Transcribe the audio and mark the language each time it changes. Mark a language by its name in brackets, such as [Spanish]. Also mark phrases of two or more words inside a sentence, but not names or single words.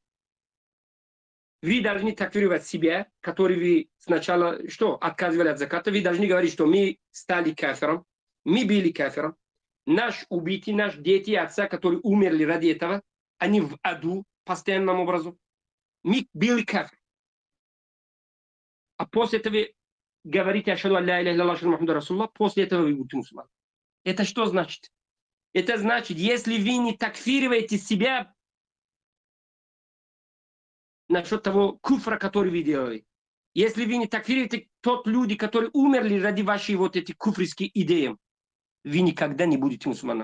[Russian] Вы должны такфировать себя, который вы сначала отказывали от заката. Вы должны говорить, что мы стали кафиром, мы были кафиром. Наш убитый, наши дети, отца, которые умерли ради этого, они в аду постоянным образом. Мы были кафир. А после этого вы говорите, [Arabic] أشهد أن لا إله إلا الله، أشهد محمد رسول الله, [Russian] после этого вы будете мусульман. Это что значит? Это значит, если вы не такфируете себя насчет того куфра, который вы делали, если вы не такфируете тот люди, которые умерли ради вашей эти куфрские идеи, вы никогда не будете мусульманом.